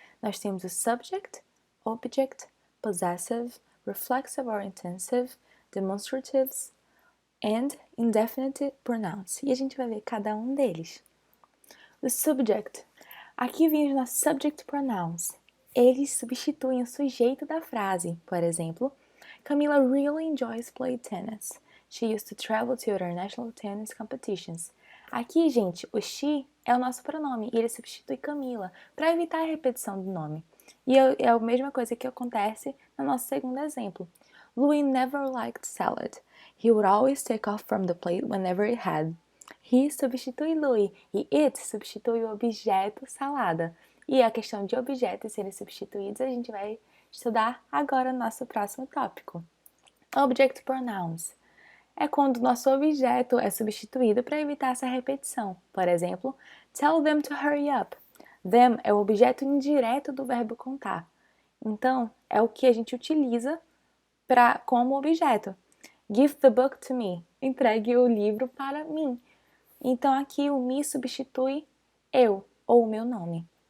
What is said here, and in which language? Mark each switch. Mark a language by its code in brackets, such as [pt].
[pt] Nós temos o [en] subject, object, possessive, reflexive or intensive, demonstratives and indefinite pronouns. [pt] E a gente vai ver cada um deles. O subject. Aqui vem os nossos subject pronouns. Eles substituem o sujeito da frase. Por exemplo, [en] Camila really enjoys playing tennis. She used to travel to international tennis competitions. [pt] Aqui, gente, o she é o nosso pronome e ele substitui Camila para evitar a repetição do nome. E é a mesma coisa que acontece no nosso segundo exemplo. [en] Louis never liked salad. He would always take off from the plate whenever it had. [pt] He substitui Louis e it substitui o objeto salada. E a questão de objetos serem substituídos a gente vai estudar agora no nosso próximo tópico. Object pronouns é quando o nosso objeto é substituído para evitar essa repetição. Por exemplo, [en] tell them to hurry up. [pt] Them é o objeto indireto do verbo contar. Então, é o que a gente utiliza como objeto. [en] Give the book to me. [pt] Entregue o livro para mim. Então, aqui o me substitui eu ou o meu nome.